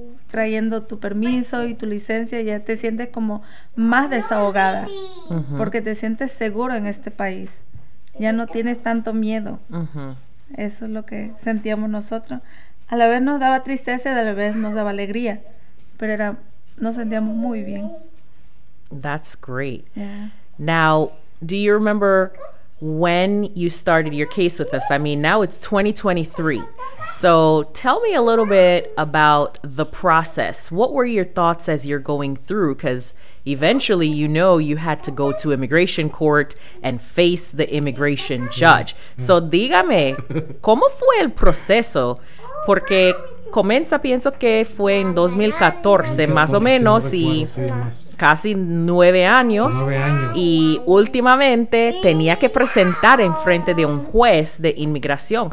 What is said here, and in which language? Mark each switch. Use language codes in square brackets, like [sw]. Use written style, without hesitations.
[es] Trayendo tu permiso y tu licencia, ya te sientes como más desahogada, porque te sientes seguro en este país, ya no tienes tanto miedo. Eso es lo que sentíamos nosotros. A la vez nos daba tristeza y a la vez nos daba alegría, pero nos sentíamos muy bien. [en] That's great. Now, do you remember when you started your case with us? I mean, now it's 2023. So tell me a little bit about the process. What were your thoughts as you're going through? Because eventually, you had to go to immigration court and face the immigration judge. [es] So dígame, ¿cómo fue el proceso? Porque pienso que fue en 2014 más o menos, y casi 9 años. Y últimamente tenía que presentar en frente de un juez de inmigración.